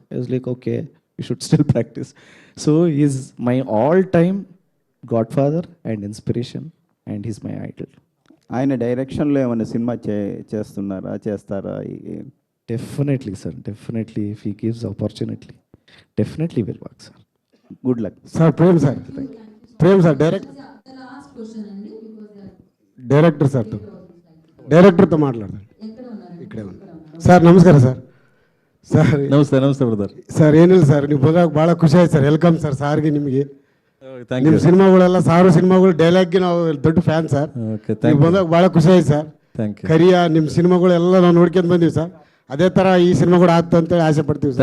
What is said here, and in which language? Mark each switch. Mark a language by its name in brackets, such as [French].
[English] I was like, okay, you should still practice. So he's my all-time godfather and inspiration, and he's my idol. [Telugu] ఆయన డైరెక్షన్లో ఏమైనా cinema చేస్తారా? [English] Definitely, sir. Definitely, if he gives opportunity, definitely will work, sir. Good luck. Sir, Prem sir. [Telugu] Prem sir, director సార్తో డైరెక్టర్తో మాట్లాడతాను ఇక్కడే [Kannada] sir ನಮಸ್ಕಾರ sir sir ನಮಸ್ತೆ brother. Sir ಏನಿಲ್ಲ ಸರ್ ನೀವು ಬಂದಾಗ ಭಾಳ ಖುಷಿ ಆಯ್ತು ಸರ್. ವೆಲ್ಕಮ್ ಸರ್ ಸಾರ್ಗೆ ನಿಮಗೆ. ನಿಮ್ಮ ಸಿನಿಮಾಗಳೆಲ್ಲ ಸಾರು ಸಿನಿಮಾಗಳು ಡೈಲಾಗ್ಗೆ ನಾವು ದೊಡ್ಡ ಫ್ಯಾನ್ ಸರ್. ನೀವು ಬಂದಾಗ ಭಾಳ ಖುಷಿ ಆಯ್ತು ಸರ್. ಕರಿಯ ನಿಮ್ಮ ಸಿನಿಮಾಗಳೆಲ್ಲ ನಾವು ನೋಡ್ಕೊಂಡು ಬಂದೀವಿ ಸರ್. ಅದೇ ಥರ ಈ ಸಿನಿಮಾ ಕೂಡ ಆಗ್ತಾ ಅಂತೇಳಿ ಆಸೆ ಪಡ್ತೀವಿ ಸರ್.